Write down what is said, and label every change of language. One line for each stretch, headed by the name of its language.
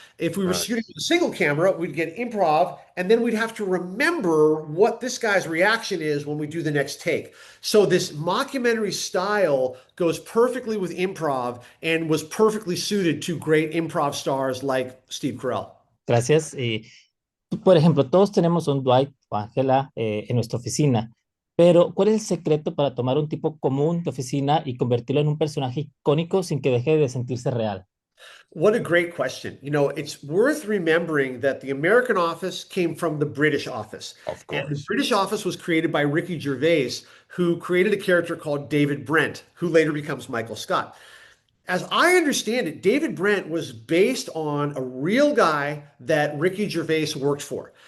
English: If we were shooting with a single camera, we'd get improv, and then we'd have to remember what this guy's reaction is when we do the next take. So this mockumentary style goes perfectly with improv and was perfectly suited to great improv stars like Steve Carell.
Spanish: Gracias. Por ejemplo, todos tenemos un Dwight o Angela en nuestra oficina. Pero, ¿cuál es el secreto para tomar un tipo común de oficina y convertirlo en un personaje icónico sin que deje de sentirse real?
English: What a great question. It's worth remembering that the American Office came from the British Office. Of course. And the British Office was created by Ricky Gervais, who created a character called David Brent, who later becomes Michael Scott. As I understand it, David Brent was based on a real guy that Ricky Gervais worked for.